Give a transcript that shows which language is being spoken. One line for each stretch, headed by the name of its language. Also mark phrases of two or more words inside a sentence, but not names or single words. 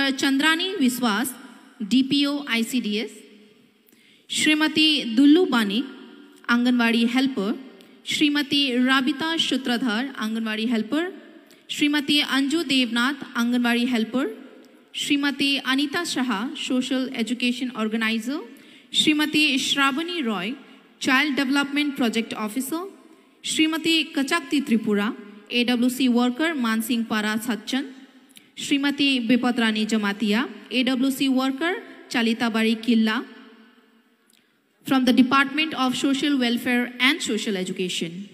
English: Chandrani Viswas, DPO ICDS, Srimati Dullu Banik, Anganwadi helper, Srimati Rabita Shutradhar, Anganwadi helper, Srimati Anju Devnath, Anganwadi helper, Srimati Anita Shah, social education organizer, Srimati Shravani Roy, Child Development Project Officer, Srimati Kachakti Tripura, AWC worker, Mansingh Para Sachand, Srimati Bipatrani Jamatia, AWC worker, Chalita Bari Killa, from the Department of Social Welfare and Social Education.